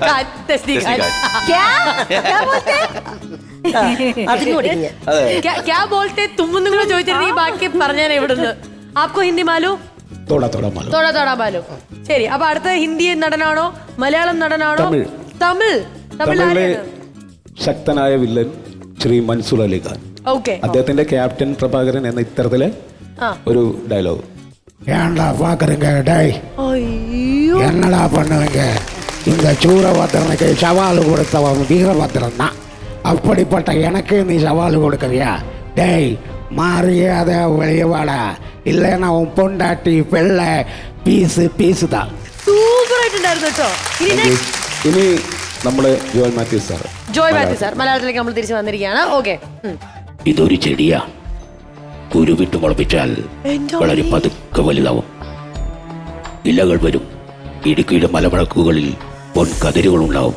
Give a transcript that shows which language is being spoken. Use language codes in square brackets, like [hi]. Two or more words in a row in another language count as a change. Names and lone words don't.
[ml] ചോദിച്ചിട്ടുണ്ടെങ്കിൽ ബാക്കി പറഞ്ഞാൽ എവിടുന്ന് [hi] आपको हिंदी मालूम? थोड़ा मालूम. [ml] ശരി, അപ്പൊ അടുത്ത ഹിന്ദി നടനാണോ മലയാളം നടനാണോ? തമിഴ്. ശക്തനായ വില്ലൻ ശ്രീ മൻസൂർ അലി ഖാൻ. അദ്ദേഹത്തിന്റെ ക്യാപ്റ്റൻ പ്രഭാകരൻ എന്ന ഇത്തരത്തിലെ ഒരു ഡയലോഗ്. [ta] ஏன்டா பாக்குறீங்க டேய், என்னடா பண்ணுவீங்க? இந்த சூரபத்திரனுக்கு சவால் கொடுத்தவன் வீரபத்திரன் தான். அப்படிப்பட்ட எனக்கு நீ சவால் கொடுக்கறியா? டேய், மரியாதை வெளியே வாடா, இல்லைன்னா உன் பொண்டாட்டி பெள்ள പീസ് தான். [ml] സൂപ്പറായിട്ടുണ്ടായിരുന്നു കേട്ടോ. ഇനി നമ്മള് ജോയ് മാത്യു സാർ മലയാളത്തിലേക്ക് നമ്മൾ തിരിച്ചു വന്നിരിക്കുകയാണ്. ഓക്കെ. ഇതൊരു ചെടിയാ, കുരുവിട്ട് മുളപ്പിച്ചാൽ വളരെ പതുക്കെ വലുതാവും. ഇലകൾ വരും, ഇടുക്കിയുടെ മലമുഴക്കുകളിൽ പൊൻകതിരുകൾ ഉണ്ടാവും.